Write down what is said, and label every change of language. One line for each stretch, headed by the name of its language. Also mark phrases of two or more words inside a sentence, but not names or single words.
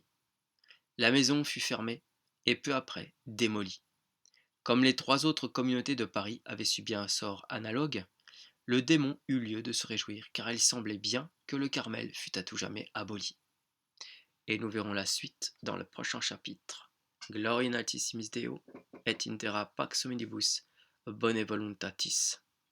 French: La maison fut fermée et peu après démolie. Comme les 3 autres communautés de Paris avaient subi un sort analogue, le démon eut lieu de se réjouir car il semblait bien que le Carmel fût à tout jamais aboli. Et nous verrons la suite dans le prochain chapitre.
Latin: Gloria in altissimis Deo, et in terra pax omnibus, bone voluntatis.